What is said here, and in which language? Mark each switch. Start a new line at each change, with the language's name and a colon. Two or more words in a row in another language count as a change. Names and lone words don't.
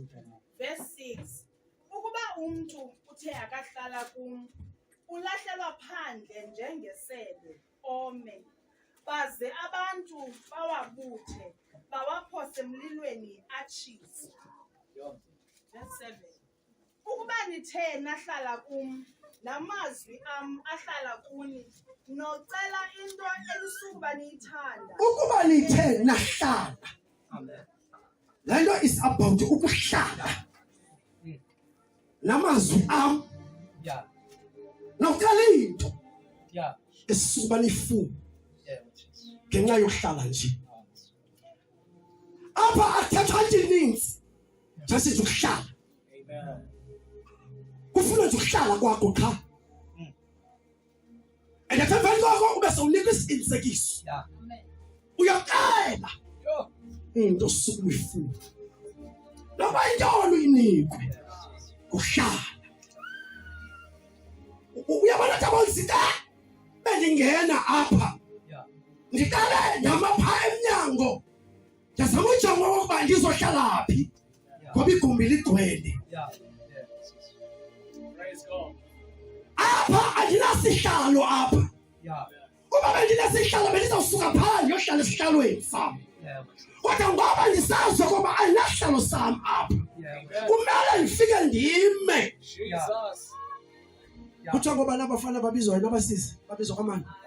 Xhosa: verse 6 ukuba umuntu uthe akahlala kum ulahlelwa phandle njengesebe ome baze abantu bawabuthe bawaphose emlilweni atshise. Verse 7. Ukuba nithe nahlala kum namazwi am ahlala kuni nocela into elisukuba niyithanda. Ukuba nithe nahlala. Le nto
English: is about
Xhosa: ukuhlala. Namazwi am. Yeah. Nocela into. Yeah. Esisukuba nifuna. Yeah. Ngenxa yokuhlala nje. Apha athetha nje ninzi. Just ukuhlala. Amen. Kufuna nje ukuhlala kwakho qha.
English: And at
Xhosa: emveni kwakho ube sowunika isiqinisekiso. Yeah. Uyaqala Yo. into osuke uyifuna. Noma intoni uyinikwe. Ukuhlala. Uyabona tabonzita bendingena apha. Yeah. Ndiqale namapha emnyango. Yazama ujonga ukuba ndizohlala phi. Ngoba igumbi ligcwele.
English: Yeah. Praise God.
Xhosa: Apha andinasihlalo apha. Yeah. Kuba bendinesihlalo bendizawusuka phandle yohlala esihlalweni sam. Yeah. Kodwa ngoba ndisazi ukuba andinasihlalo sam apha. Yeah. Kumele ndifike ndime. Jesus. Kuthiwa ngoba nabafana babizwa nabasisi babizwa kamani.